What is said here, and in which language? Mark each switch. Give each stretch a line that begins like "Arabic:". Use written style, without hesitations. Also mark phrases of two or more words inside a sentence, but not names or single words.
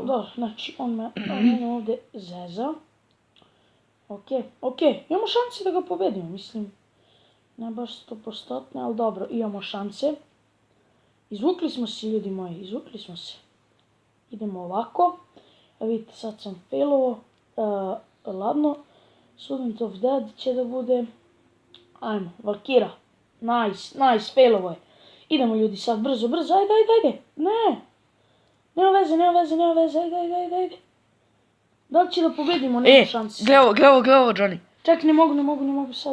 Serbian: Da, znači on mene ovdje zeza. Ok, imamo šanse da ga pobedimo, mislim. Ne baš 100%, ali dobro, imamo šanse. Izvukli smo se, ljudi moji, izvukli smo se. Idemo ovako. Vidite, sad sam failovo. Ladno. Student of Dead će da bude. Ajmo, Valkira. Nice, failovo je. Idemo ljudi sad, brzo, ajde. Ne. Nema veze, ajde. Da li će da pobedimo, nema šanse. Gle ovo, Johnny. Ček, ne mogu sad.